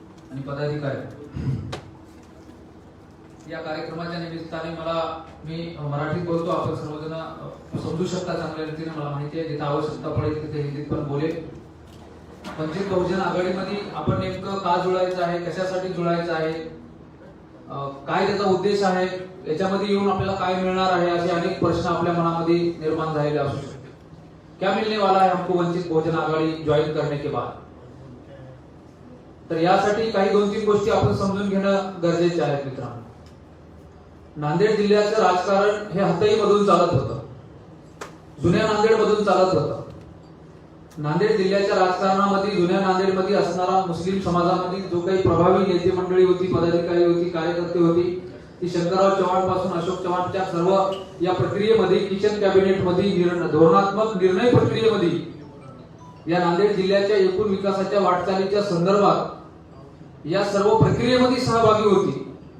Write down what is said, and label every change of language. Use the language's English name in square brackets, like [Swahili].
[Marathi] आणि पदाधिकारी, या कार्यक्रमाच्या निमित्ताने मी मराठीत बोलतो, आपण सर्वजण समजू शकता चांगल्या रीतीने, मला माहिती आहे जिथे आवश्यकता पडेल तिथे हिंदीत पण बोलेल. वंचित बहुजन आघाडीमध्ये आपण नेमकं का जुळायचं आहे, कशासाठी जुळायचं आहे, काय त्याचा उद्देश आहे, याच्यामध्ये येऊन आपल्याला काय मिळणार आहे, असे अनेक प्रश्न आपल्या मनामध्ये निर्माण झालेले असू शकते. [Hindi] क्या मिलने वाला है हमको वंचित बहुजन आघाडी जॉईन करने के बाद? [Marathi] तर यासाठी काही 2-3 गोष्टी आपण समजून घेणं गरजेचे आहे मित्रांनो. नांदेड जिल्ह्याचं राजकारण हे हतई मधून चालत होतं, जुन्या नांदेड मधून चालत होतं. नांदेड जिल्ह्याच्या राजकारणामध्ये जुन्या नांदेड मध्ये असणारा मुस्लिम समाजामध्ये जो काही प्रभावी नेते मंडळी होती, पदाधिकारी होती, कार्यकर्ते होती, ती शंकरराव चव्हाण पासून अशोक चव्हाणच्या सर्व या प्रक्रियेमध्ये, किचन कॅबिनेट मध्ये, धोरणात्मक निर्णय प्रक्रियेमध्ये, या नांदेड जिल्ह्याच्या एकूण विकासाच्या वाटचालीच्या संदर्भात या सर्व प्रक्रियेमध्ये सहभागी होती.